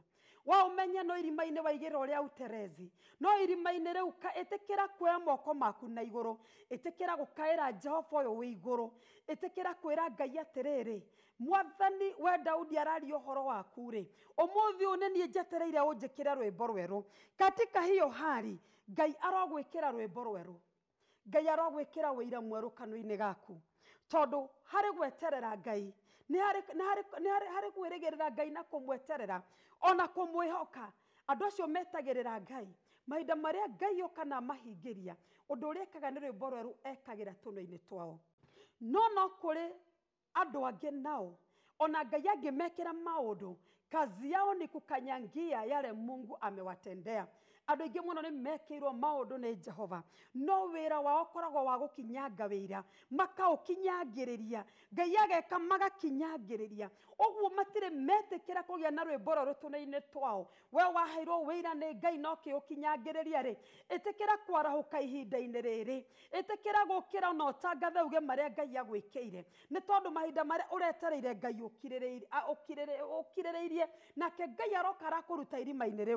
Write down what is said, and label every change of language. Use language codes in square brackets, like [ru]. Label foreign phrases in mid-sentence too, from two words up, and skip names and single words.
[ki] Wa ũmenye no irima-inĩ waigĩra ũrĩa uterezi, no irima-inĩ rĩu ĩtĩkĩra kuoya moko maku na igũrũ, ĩtĩkĩra gũkaĩra Jehova ũyũ wĩ igũrũ, ĩtĩkĩra kwĩra Ngai atĩrĩrĩ, Mwathani we Daudi araria ũhoro waku rĩ, ũmũthĩ ũyũ nĩ niĩ njetereire ũnjĩkĩre rwĩmbo rwerũ. [sw] Katika hiyo hali [ki] Ngai arogwĩkĩra rwĩmbo rwerũ, Ngai arogwĩkĩra ũira mwerũ kanua-inĩ gaku, tondũ harĩ gweterera Ngai nĩ harĩ kwĩrĩgĩrĩra Ngai na kũmweterera ona kũmwĩhoka. Andũ acio metagĩrĩra Ngai mahinda marĩa Ngai oka na mahingĩria, ũndũ ũrĩa ekaga nĩ rwĩmbo rwerũ ekagĩra tũnua-inĩ twao. No kũrĩ andũ angĩ nao ona Ngai angĩmekĩra maũndũ, [sw] kazi yao ni kukanyangia yale Mungu amewatendea. [ki] Andũ aingĩ mũno nĩ mekĩirwo maũndũ nĩ Jehova, no wĩra wao ũkoragwo wa gũkinyanga wĩra, makaũkinyangĩrĩria. Ngai ageka magakinyangĩrĩria, ũguo matirĩ metĩkĩra kũgĩa na rwĩmbo rwerũ tũnua-inĩ twao. We waheirwo wĩra nĩ Ngai no kĩũkinyangĩrĩria rĩ, ĩtĩkĩra kwarahũka ihinda-inĩ rĩrĩ, ĩtĩkĩra gũkĩra na ũtangathe uge marĩa Ngai agwĩkĩire, nĩ tondũ mahinda marĩa ũretereire Ngai ũkirĩrĩirie, nake Ngai aroka arakũruta irima-inĩ rĩu.